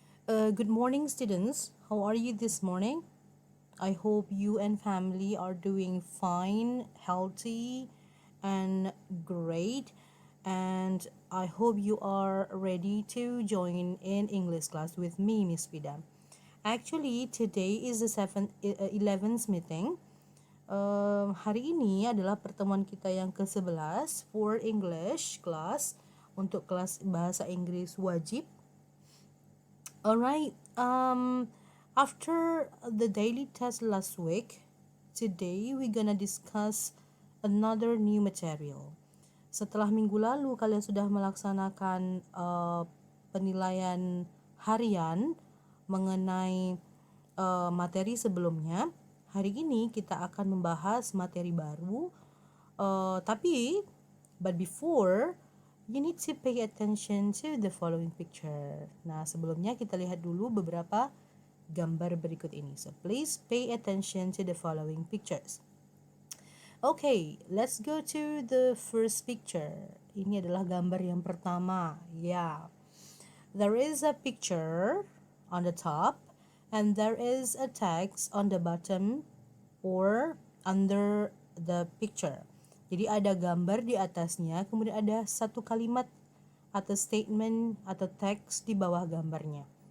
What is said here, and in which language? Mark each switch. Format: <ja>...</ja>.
<en>Good morning, students. How are you this morning? I hope you and family are doing fine, healthy, and great. And I hope you are ready to join in English class with me, Miss Fida. Actually, today is the 11th meeting.</en> <id>Hari ini adalah pertemuan kita yang ke-11</id> <en>for English class</en> <id>untuk kelas bahasa Inggris wajib.</id> <en>Alright, after the daily test last week, today we're gonna discuss another new material.</en> <id>Setelah minggu lalu kalian sudah melaksanakan penilaian harian mengenai materi sebelumnya, hari ini kita akan membahas materi baru.</id> <en>But before, you need to pay attention to the following picture.</en> <id>Nah, sebelumnya kita lihat dulu beberapa gambar berikut ini.</id> <en>So, please pay attention to the following pictures. Okay, let's go to the first picture.</en> <id>Ini adalah gambar yang pertama.</id> <en>Yeah. There is a picture on the top and there is a text on the bottom or under the picture.</en> <id>Jadi ada gambar di atasnya, kemudian ada satu kalimat atau statement atau teks di bawah gambarnya.</id>